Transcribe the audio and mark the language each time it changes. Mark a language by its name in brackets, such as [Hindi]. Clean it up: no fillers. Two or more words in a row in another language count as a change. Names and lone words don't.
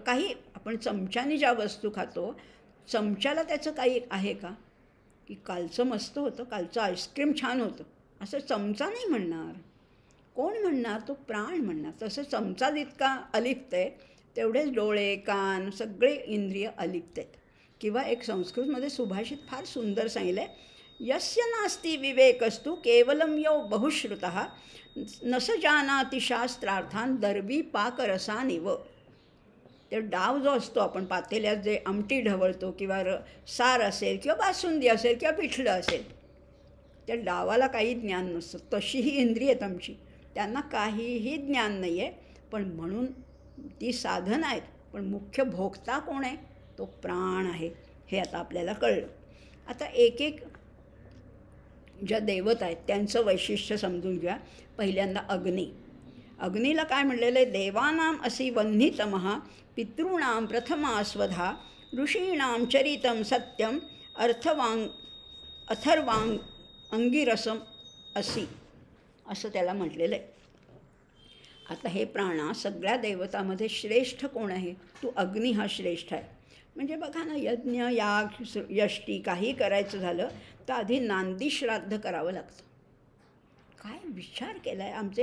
[Marathi] काही आपण चमच्याने ज्या वस्तू खातो, चमच्याला त्याचं काही आहे का की कालचं मस्त होतं, कालचं आईस्क्रीम छान होतं, असं चमचा नाही म्हणणार. कोण म्हणणार? तो प्राण म्हणणार. तसं चमचा जितका अलिप्त आहे तेवढेच डोळे, कान, सगळे इंद्रिय अलिप्त आहेत. किंवा एक संस्कृतमध्ये सुभाषित फार सुंदर सांगितलं आहे, [Sanskrit] यस्य नास्ति विवेकस्तु केवलम यो बहुश्रुतः नस जानाति शास्त्रार्थान दर्वी पाकरसानिव. [Marathi] ते डाव जो असतो, आपण पातेल्यात जे आमटी ढवळतो किंवा सार असेल किंवा बासुंदी असेल किंवा पिठलं असेल, त्या डावाला काही ज्ञान नसतं. तशीही इंद्रिय आहेत आमची, त्यांना काहीही ज्ञान नाही आहे. पण म्हणून ती साधन आहेत, पण मुख्य भोगता कोण आहे? तो प्राण आहे. हे आता आपल्याला कळलं. आता एक एक ज्या देवता आहेत त्यांचं वैशिष्ट्य समजून घ्या. पहिल्यांदा अग्नी. अग्नीला काय म्हणलेलं आहे? [Sanskrit] देवानां असि वह्नितमः पितॄणां प्रथमा स्वधा ऋषीणां चरितं सत्यम अथर्वांग अंगिरसम असि, [Marathi] असं त्याला म्हटलेलं आहे. आता हे प्राणा सगळ्या देवतामध्ये श्रेष्ठ कोण आहे? तो अग्नी हा श्रेष्ठ आहे. म्हणजे बघा ना, यज्ञ, याग, यष्टी काही करायचं झालं तर आधी नांदी श्राद्ध करावं लागतं. काय विचार केला आहे आमचे.